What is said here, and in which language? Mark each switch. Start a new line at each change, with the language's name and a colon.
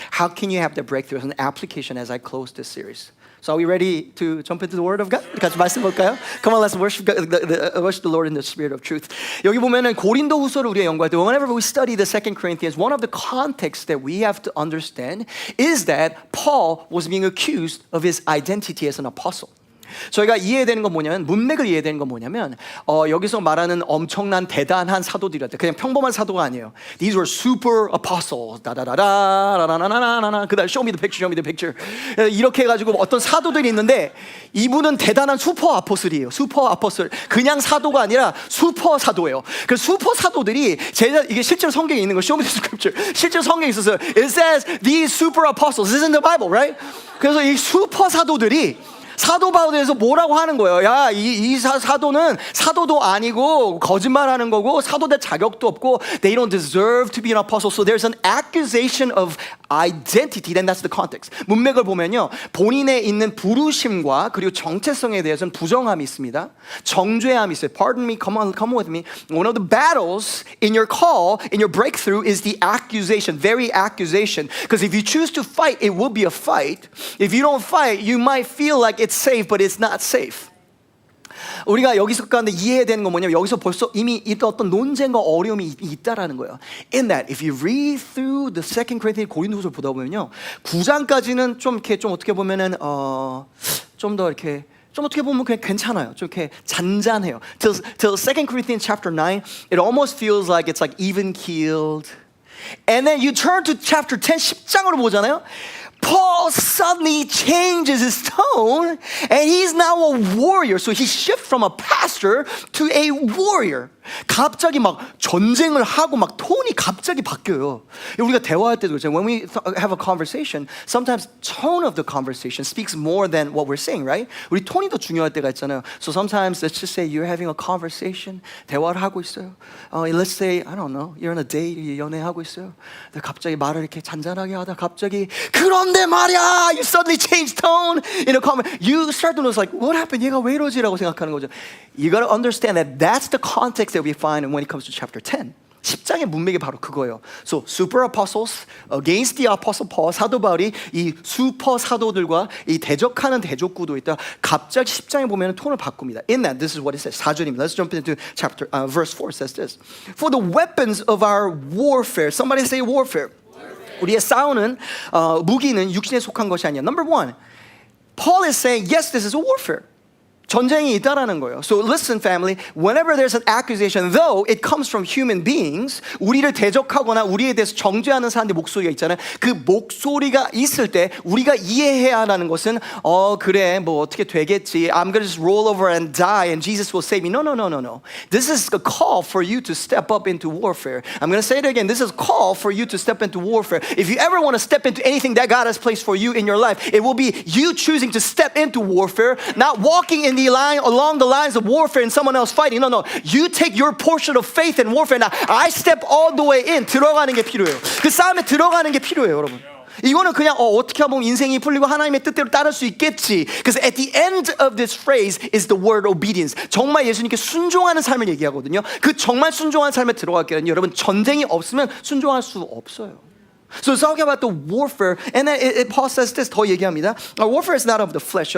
English: How can you have the breakthrough as an application as I close this series? So are we ready to jump into the Word of God?
Korean: 같이 말씀 볼까요?
English: Come on, let's worship the Lord in the Spirit of truth.
Korean: 여기 보면은 고린도후서를 우리가 연구할 때,
English: whenever we study the 2 Corinthians, one of the contexts that we have to understand is that Paul was being accused of his identity as an apostle.
Korean: 저희가 이해되는 건 뭐냐면, 문맥을 이해되는 건 뭐냐면, 여기서 말하는 엄청난 대단한 사도들이었대. 그냥 평범한 사도가 아니에요.
English: These were super apostles. 다다다다라라라라라라.
Korean: 그다음
English: show me the picture.
Korean: 이렇게 해가지고 어떤 사도들이 있는데 이분은 대단한 슈퍼 아포슬이에요. 슈퍼 아포슬. 그냥 사도가 아니라 슈퍼 사도예요. 그 슈퍼 사도들이 이게 실제로 성경에 있는 거.
English: Show me the scripture.
Korean: 실제로 성경에 있어서
English: it says these super apostles. This is in the Bible, right?
Korean: 그래서 이 슈퍼 사도들이 사도 바울에서 뭐라고 하는 거예요? 야, 이 사도는 사도도 아니고 거짓말하는 거고 사도될 자격도 없고
English: they don't deserve to be an apostle. So there's an accusation of identity. Then that's the context.
Korean: 문맥을 보면요, 본인에 있는 부르심과 그리고 정체성에 대해서는 부정함이 있습니다. 정죄함이 있어요.
English: Pardon me, come with me. One of the battles in your call, in your breakthrough, is the accusation. Very accusation. Because if you choose to fight, it will be a fight. If you don't fight, you might feel like it's safe, but it's not safe.
Korean: 우리가 여기서 가운데 이해해야 되는 건 뭐냐면, 여기서 벌써 이미 어떤 논쟁과 어려움이 있다라는 거예요.
English: In that, if you read through the 2 Corinthians
Korean: 고린도후서를 보다 보면요, 9장까지는 좀 이렇게 좀 어떻게 보면은 좀 더 이렇게 좀 어떻게 보면 그냥 괜찮아요. 좀 이렇게 잔잔해요.
English: Till 2 Corinthians chapter 9, it almost feels like it's like even keeled. And then you turn to chapter 10,
Korean: 10장으로 보잖아요.
English: Paul suddenly changes his tone and he's now a warrior. So he shifts from a pastor to a warrior.
Korean: 갑자기 막 전쟁을 하고 막 톤이 갑자기 바뀌어요. 우리가 대화할 때도 그렇죠.
English: When we have a conversation, sometimes tone of the conversation speaks more than what we're saying, right?
Korean: 우리 톤이 더 중요할 때가 있잖아요.
English: So sometimes let's just say you're having a conversation,
Korean: 대화를 하고 있어요.
English: Let's say, I don't know, you're on a date,
Korean: 연애하고 있어요. 근데 갑자기 말을 이렇게 잔잔하게 하다 갑자기 그런데 말이야,
English: you suddenly change tone in a comment. You start to notice like, what happened?
Korean: 얘가 왜 이러지라고 생각하는 거죠.
English: You got to understand that that's the context that we find when it comes to chapter 10.
Korean: 10장의 문맥이 바로 그거예요.
English: So super apostles against the apostle Paul.
Korean: 사도 바울이 이 슈퍼 사도들과 이 대적하는 대적구도 있다. 갑자기 10장에 보면 톤을 바꿉니다.
English: In that, this is what it says.
Korean: 4절입니다.
English: Let's jump into chapter verse 4. It says this. For the weapons of our warfare. Somebody say warfare.
Korean: 우리의 싸우는 무기는 육신에 속한 것이 아니야.
English: Number one, Paul is saying, yes, this is a warfare.
Korean: 전쟁이 있다라는 거예요.
English: So listen, family. Whenever there's an accusation, though it comes from human beings,
Korean: 우리를 대적하거나 우리에 대해서 정죄하는 사람들의 목소리가 있잖아요. 그 목소리가 있을 때 우리가 이해해야 하는 것은 그래 뭐 어떻게 되겠지.
English: I'm gonna just roll over and die and Jesus will save me. No. This is a call for you to step up into warfare. I'm gonna say it again. This is a call for you to step into warfare. If you ever want to step into anything that God has placed for you in your life, it will be you choosing to step into warfare, not walking in along the lines of warfare and someone else fighting. No. You take your portion of faith in warfare. Now, I step all the way in.
Korean: 들어가는 게 필요해요. 그 싸움에 들어가는 게 필요해요, 여러분. 이거는 그냥 어떻게 하면 인생이 풀리고 하나님의 뜻대로 따를 수 있겠지.
English: Because at the end of this phrase is the word obedience.
Korean: 정말 예수님께 순종하는 삶을 얘기하거든요. 그 정말 순종하는 삶에 들어갈게요. 여러분, 전쟁이 없으면 순종할 수 없어요.
English: So it's talking about the warfare, and then Paul says this,
Korean: 더 얘기합니다.
English: Warfare is not of the flesh.